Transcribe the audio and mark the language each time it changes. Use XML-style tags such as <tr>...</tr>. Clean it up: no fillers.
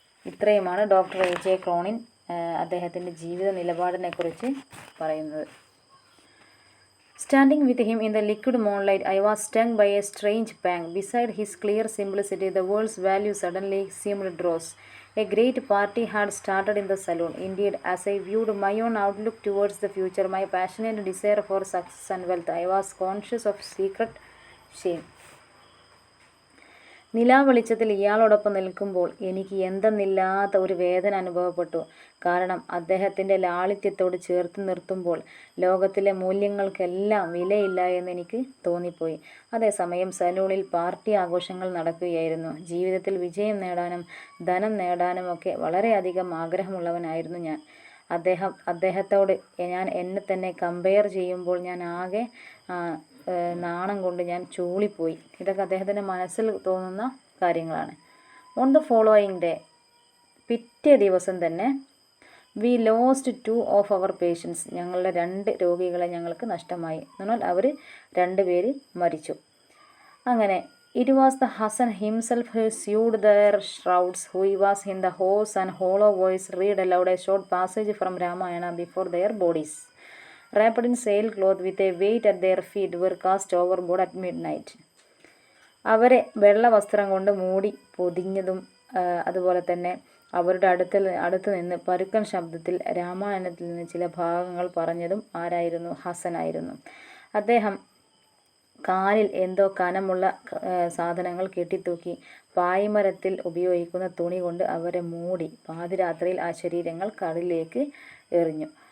<ml>ഇത്രയുമാണ് doctor A.J. Cronin അദ്ദേഹത്തിൻ്റെ ജീവിത നിലപാടിനെക്കുറിച്ച് പറയുന്നത്.</ml> <en>Standing with him in the liquid moonlight, I was stung by a strange pang. Beside his clear simplicity, the world's value suddenly seemed dross. A great party had started in the saloon. Indeed, as I viewed my own outlook towards the future, my passionate desire for success and wealth, I was conscious of secret shame.</en> <ml>നിലാവെളിച്ചത്തിൽ ഇയാളോടൊപ്പം നിൽക്കുമ്പോൾ എനിക്ക് എന്തെന്നില്ലാത്ത ഒരു വേദന അനുഭവപ്പെട്ടു. കാരണം അദ്ദേഹത്തിൻ്റെ ലാളിത്യത്തോട് ചേർത്ത് നിർത്തുമ്പോൾ ലോകത്തിലെ മൂല്യങ്ങൾക്കെല്ലാം വിലയില്ല എന്ന് എനിക്ക് തോന്നിപ്പോയി. അതേസമയം സലൂണിൽ പാർട്ടി ആഘോഷങ്ങൾ നടക്കുകയായിരുന്നു. ജീവിതത്തിൽ വിജയം നേടാനും ധനം നേടാനും ഒക്കെ വളരെയധികം ആഗ്രഹമുള്ളവനായിരുന്നു ഞാൻ. അദ്ദേഹത്തോട് ഞാൻ എന്നെ തന്നെ കമ്പയർ ചെയ്യുമ്പോൾ ഞാൻ ആകെ നാണം കൊണ്ട് ഞാൻ ചൂളിപ്പോയി. ഇതൊക്കെ അദ്ദേഹത്തിൻ്റെ മനസ്സിൽ തോന്നുന്ന കാര്യങ്ങളാണ്.</ml> <en>on the following day,</en> <ml>പിറ്റേ ദിവസം തന്നെ,</ml> <en>We lost 2 of our patients.</en> <ml>ഞങ്ങളുടെ 2 രോഗികളെ ഞങ്ങൾക്ക് നഷ്ടമായി. എന്നാൽ അവർ 2 പേര് മരിച്ചു. അങ്ങനെ</ml> <en>It was the Hasan himself who sewed their shrouds, who was in the hoarse and hollow voice read aloud a short passage from Ramayana before their bodies, wrapped in sailcloth with a weight at their feet, were cast overboard at midnight.</en> <ml>അവരെ വെള്ള വസ്ത്രം കൊണ്ട് മൂടി പൊതിഞ്ഞതും അതുപോലെ തന്നെ അവരുടെ അടുത്ത് നിന്ന് പരുക്കൻ ശബ്ദത്തിൽ രാമായണത്തിൽ നിന്ന് ചില ഭാഗങ്ങൾ പറഞ്ഞതും ആരായിരുന്നു? ഹസനായിരുന്നു. അദ്ദേഹം കാലിൽ എന്തോ കനമുള്ള സാധനങ്ങൾ കെട്ടിത്തൂക്കി പായ്മരത്തിൽ ഉപയോഗിക്കുന്ന തുണി കൊണ്ട് അവരെ മൂടി പാതിരാത്രിയിൽ ആ ശരീരങ്ങൾ കടലിലേക്ക് എറിഞ്ഞു.</ml>